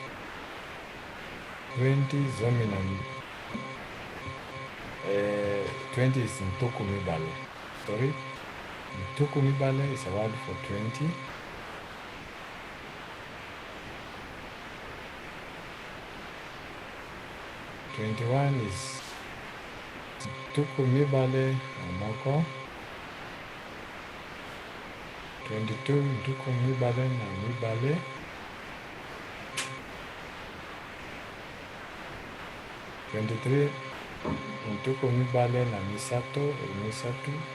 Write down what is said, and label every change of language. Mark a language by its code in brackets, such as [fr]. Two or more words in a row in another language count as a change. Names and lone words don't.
[ln] 20 Zomi Nam 20 is Ntuku Mibale. Sorry. Ntuku Mibale [en] is a word for 20. 21 is [ln] Ntuku Mibale Namoko. 22 Ntuku Mibale Namibale. 23 Ntuku Mibale Namisato or Misatu.